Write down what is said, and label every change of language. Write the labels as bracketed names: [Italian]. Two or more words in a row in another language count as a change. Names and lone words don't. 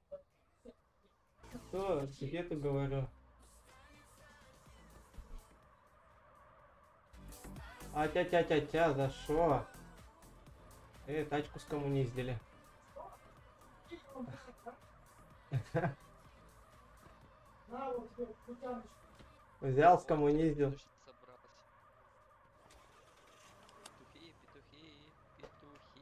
[Russian] Что тебе-то говорю? Тя-тя-тя-тя, за шо? Тачку скоммуниздили. На вот тебе бутяночку. Взял, Вот, скоммуниздил. точно собрался. Петухи, петухи, петухи.